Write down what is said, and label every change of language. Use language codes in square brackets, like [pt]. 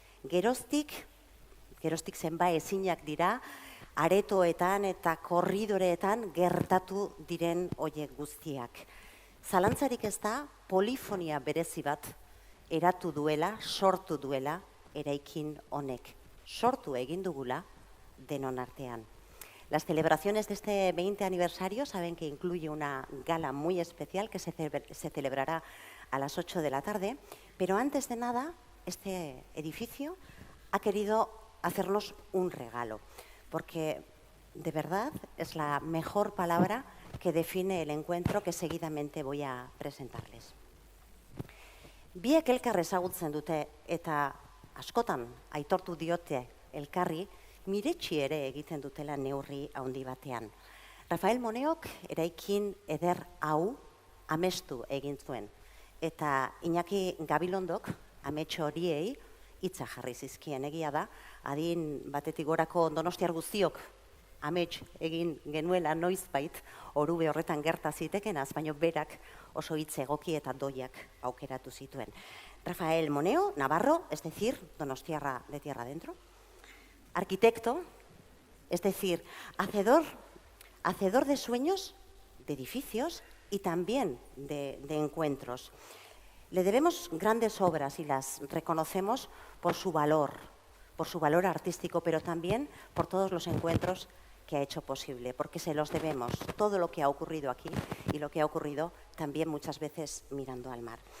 [eu] Geroztik zenba ezinak dira, aretoetan eta korridoreetan gertatu diren horiek guztiak. Zalantzarik ez da, polifonia berezi bat eratu duela, sortu duela eraikin honek. Sortu egin dugula denon artean. [es] Las celebraciones de este 20 aniversario saben que incluye una gala muy especial que se celebrará a las 8 de la tarde, pero antes de nada, este edificio ha querido hacernos un regalo, porque de verdad es la mejor palabra que define el encuentro que seguidamente voy a presentarles. [eu] Biek elkar ezagutzen dute eta askotan aitortu diote elkarri, miretsi ere egiten dutela neurri handi batean. Rafael Moneok eraikin eder hau amestu egin zuen. Eta Iñaki Gabilondok amets horiei hitza jarri zizkien, egia da, adin batetik gorako donostiar guztiok amets egin genuela noizbait, orube horretan gerta zitekenaz, baina berak oso hitz egoki eta doiak aukeratu zituen. [es] Rafael Moneo, navarro, es decir, donostiarra de tierra adentro, arquitecto, es decir, hacedor de sueños, de edificios y también de encuentros. Le debemos grandes obras y las reconocemos por su valor artístico, pero también por todos los encuentros que ha hecho posible, porque se los debemos todo lo que ha ocurrido aquí y lo que ha ocurrido también muchas veces mirando al mar.